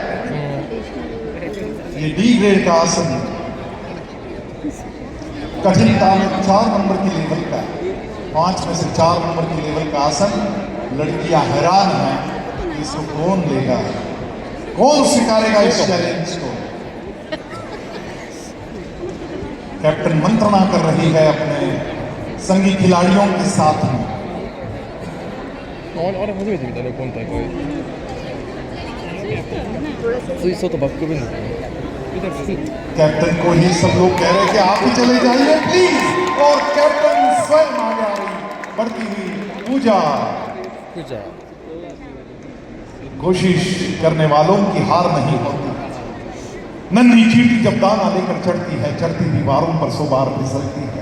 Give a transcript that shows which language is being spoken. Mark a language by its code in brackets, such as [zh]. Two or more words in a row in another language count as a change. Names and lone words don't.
[hi] ये डी ग्रेड का आसन कठिनता में 4 नंबर की लेवल का, 5 में से 4 नंबर की लेवल का आसन। लड़कियां हैरान हैं कि इसको कौन लेगा, कौन स्वीकारेगा इस चैलेंज को। कैप्टन मंत्रणा कर रही है अपने संगी खिलाड़ियों के साथ में। [ja] あれ初めて見たね今大会水槽とバックベンドだね [hi] कैप्टन को ही सब लोग कह रहे थे आप भी चले जाइए प्लीज, और कैप्टन स्वयं आगे आ रही बढ़ती हुई पूजा। [ja] じゃあ [hi] कोशिश करने वालों की हार नहीं होती। नन्ही चींटी जब दाना लेकर चढ़ती है, चढ़ती दीवारों पर 100 बार फिसलती है।